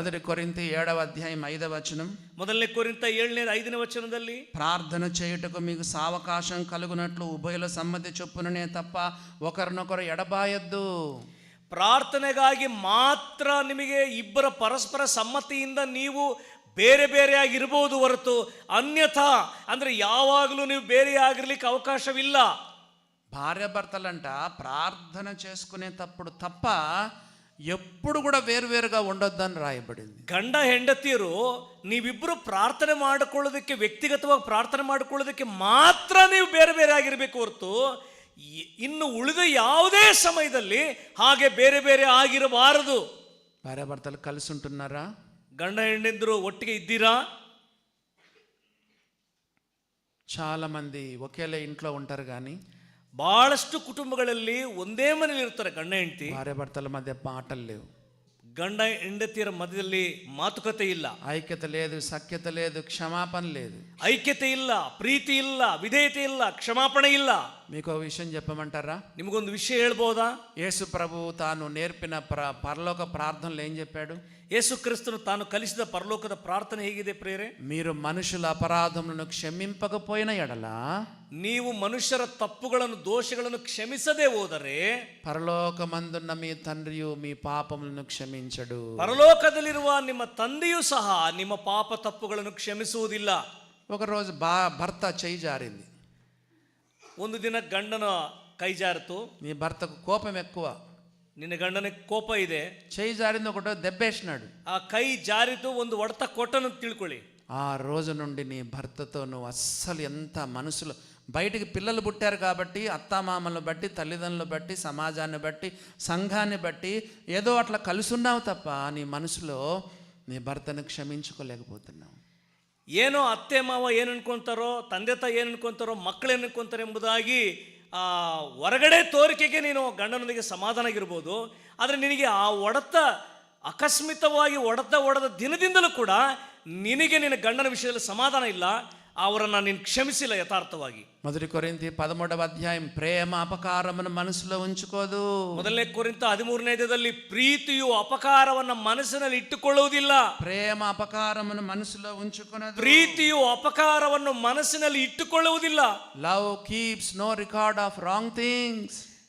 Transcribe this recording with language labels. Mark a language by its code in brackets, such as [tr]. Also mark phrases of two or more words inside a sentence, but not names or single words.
[te] మొదటి కొరింథీ 7వ అధ్యాయం 5వ వచనం, [kn] ಮೊದಲನೇ ಕೊರಿಂಥ 7ನೇ 5ನೇ ವಚನದಲ್ಲಿ, [te] ప్రార్థన చేయుటకు మీకు సావకాశం కలుగునట్లు ఉభయుల సమ్మతి చొప్పుననే తప్ప ఒకరినొకరు ఎడబాయొద్దు. [kn] ಪ್ರಾರ್ಥನೆಗಾಗಿ ಮಾತ್ರ ನಿಮಗೆ ಇಬ್ಬರ ಪರಸ್ಪರ ಸಮ್ಮತಿಯಿಂದ ನೀವು ಬೇರೆ ಬೇರೆಯಾಗಿರ್ಬೋದು ಹೊರತು ಅನ್ಯಥಾ ಅಂದ್ರೆ ಯಾವಾಗಲೂ ನೀವು ಬೇರೆಯಾಗಿರ್ಲಿಕ್ಕೆ ಅವಕಾಶವಿಲ್ಲ. [te] భార్యాభర్తలంట ప్రార్థన చేసుకునేటప్పుడు తప్ప ఎప్పుడు కూడా వేరువేరుగా ఉండొద్దని రాయబడింది. [kn] ಗಂಡ ಹೆಂಡತಿಯರು ನೀವಿಬ್ಬರು ಪ್ರಾರ್ಥನೆ ಮಾಡಿಕೊಳ್ಳೋದಕ್ಕೆ, ವ್ಯಕ್ತಿಗತವಾಗಿ ಪ್ರಾರ್ಥನೆ ಮಾಡಿಕೊಳ್ಳೋದಕ್ಕೆ ಮಾತ್ರ ನೀವು ಬೇರೆ ಬೇರೆ ಆಗಿರಬೇಕು ಹೊರತು ಇನ್ನು ಉಳಿದ ಯಾವುದೇ ಸಮಯದಲ್ಲಿ ಹಾಗೆ ಬೇರೆ ಬೇರೆ ಆಗಿರಬಾರದು. [te] భార్యాభర్తలు కలిసి ఉంటున్నారా? [kn] ಗಂಡ ಹೆಂಡಂದಿರು ಒಟ್ಟಿಗೆ ಇದ್ದೀರಾ? [te] చాలా మంది ఒకేలా ఇంట్లో ఉంటారు, కానీ [kn] ಬಹಳಷ್ಟು ಕುಟುಂಬಗಳಲ್ಲಿ ಒಂದೇ ಮನೇಲಿ ಇರ್ತಾರೆ ಗಂಡ ಹೆಂಡತಿ, [te] భార్యాభర్తల మధ్య మాటలు లేవు, [kn] ಗಂಡ ಹೆಂಡತಿಯರ ಮಧ್ಯದಲ್ಲಿ ಮಾತುಕತೆ ಇಲ್ಲ, [te] ఐక్యత లేదు, సఖ్యత లేదు, క్షమాపణ లేదు, [kn] ಐಕ್ಯತೆ ಇಲ್ಲ, ಪ್ರೀತಿ ಇಲ್ಲ, ವಿಧೇಯತೆ ಇಲ್ಲ, ಕ್ಷಮಾಪಣೆ ಇಲ್ಲ. [te] మీకు ఒక విషయం చెప్పమంటారా? [kn] ನಿಮಗೊಂದು ವಿಷಯ ಹೇಳ್ಬೋದಾ? [te] యేసు ప్రభు తాను నేర్పిన పరలోక ప్రార్థనలు ఏం చెప్పాడు? [kn] ಯೇಸು ಕ್ರಿಸ್ತನು ತಾನು ಕಲಿಸಿದ ಪರಲೋಕದ ಪ್ರಾರ್ಥನೆ ಹೇಗಿದೆ ಪ್ರೇರೆ? [te] మీరు మనుషుల అపరాధములను క్షమింపకపోయిన ఎడల, [kn] ನೀವು ಮನುಷ್ಯರ ತಪ್ಪುಗಳನ್ನು, ದೋಷಗಳನ್ನು ಕ್ಷಮಿಸದೆ ಹೋದರೆ [te] పరలోకమందున్న మీ తండ్రియు మీ పాపములను క్షమించడు. [kn] ಪರಲೋಕದಲ್ಲಿರುವ ನಿಮ್ಮ ತಂದೆಯೂ ಸಹ ನಿಮ್ಮ ಪಾಪ ತಪ್ಪುಗಳನ್ನು ಕ್ಷಮಿಸುವುದಿಲ್ಲ. [te] ఒకరోజు భర్త చేయి జారింది. [kn] ಒಂದು ದಿನ ಗಂಡನ ಕೈ ಜಾರಿತು. [te] నీ భర్తకు కోపం ఎక్కువ, [kn] ನಿನ್ನ ಗಂಡನಿಗೆ ಕೋಪ ಇದೆ, [te] చేయి జారింది, ఒకటో దెబ్బేసినాడు. [kn] ಆ ಕೈ ಜಾರಿತು, ಒಂದು ಹೊಡೆತ ಕೊಟ್ಟನು ತಿಳ್ಕೊಳ್ಳಿ. [te] ఆ రోజు నుండి నీ భర్తతో నువ్వు అస్సలు ఎంత మనసులో, బయటికి పిల్లలు పుట్టారు కాబట్టి అత్తామామలను బట్టి, తల్లిదండ్రులు బట్టి, సమాజాన్ని బట్టి, సంఘాన్ని బట్టి ఏదో అట్లా కలుసున్నావు తప్ప నీ మనసులో నీ భర్తను క్షమించుకోలేకపోతున్నావు. [kn] ಏನೋ ಅತ್ತೆ ಮಾವ ಏನು ಅನ್ಕೊಂತಾರೋ, ತಂದೆ ತಾಯಿ ಏನು ಅನ್ಕೊಂತಾರೋ, ಮಕ್ಕಳು ಏನು ಅನ್ಕೊಂತಾರೆ ಎಂಬುದಾಗಿ ಹೊರಗಡೆ ತೋರಿಕೆಗೆ ನೀನು ಗಂಡನೊಂದಿಗೆ ಸಮಾಧಾನ ಆಗಿರ್ಬೋದು, ಆದರೆ ನಿನಗೆ ಆ ಅಕಸ್ಮಿತವಾಗಿ ಹೊಡೆದ ದಿನದಿಂದಲೂ ಕೂಡ ನಿನಗೆ ನಿನ್ನ ಗಂಡನ ವಿಷಯದಲ್ಲಿ ಸಮಾಧಾನ ಇಲ್ಲ, ಅವರನ್ನು ನೀನು ಕ್ಷಮಿಸಿಲ್ಲ ಯಥಾರ್ಥವಾಗಿ. [te] మొదటి కొరింథీ 13వ అధ్యాయం, ప్రేమ అపకారమును మనసులో ఉంచుకోదు. [kn] ಮೊದಲನೇ ಕೊರಿಂಥ 13ನೇ ಅಧ್ಯಾಯದಲ್ಲಿ ಪ್ರೀತಿಯು ಅಪಕಾರವನ್ನ ಮನಸ್ಸಿನಲ್ಲಿ ಇಟ್ಟುಕೊಳ್ಳುವುದಿಲ್ಲ. [te] ప్రేమ అపకారమును మనసులో ఉంచుకొనదు. [kn] ಪ್ರೀತಿಯು ಅಪಕಾರವನ್ನು ಮನಸ್ಸಿನಲ್ಲಿ ಇಟ್ಟುಕೊಳ್ಳುವುದಿಲ್ಲ. [en] Love keeps no record of wrong things.